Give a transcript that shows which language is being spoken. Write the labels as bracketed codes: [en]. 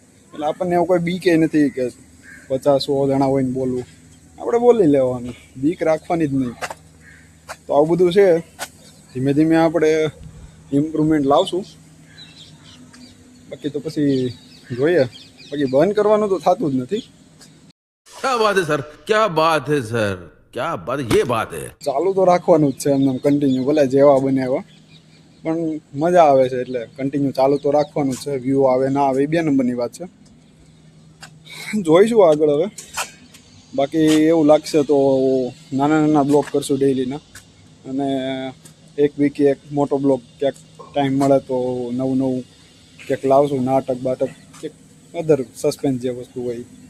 [gu] એટલે આપણને એવું કોઈ બીકે નથી કે 50-100 જણા હોય ને બોલવું. આપણે બોલી લેવાનું, બીક રાખવાની જ નહીં. તો આવું બધું છે. ધીમે ધીમે આપણે ઇમ્પ્રુવમેન્ટ લાવશું, બાકી તો પછી જોઈએ. બાકી બંધ કરવાનું તો થતું જ નથી. [hi] क्या बात है सर, क्या बात है सर, क्या बात, ये बात है. [gu] ચાલુ તો રાખવાનું જ છે એમને કન્ટિન્યુ, ભલે જેવા બને એવા, પણ મજા આવે છે એટલે કન્ટિન્યુ ચાલુ તો રાખવાનું જ છે. વ્યૂ આવે ના આવે એ 2 નંબરની વાત છે. જોઈશું આગળ. હવે બાકી એવું લાગશે તો નાના નાના બ્લોગ કરશું ડેઈલીના, અને એક વીકે એક મોટો બ્લોગ ક્યાંક ટાઈમ મળે તો નવું નવું ક્યાંક લાવશું, નાટક બાટક કે અધર સસ્પેન્સ જે વસ્તુ હોય.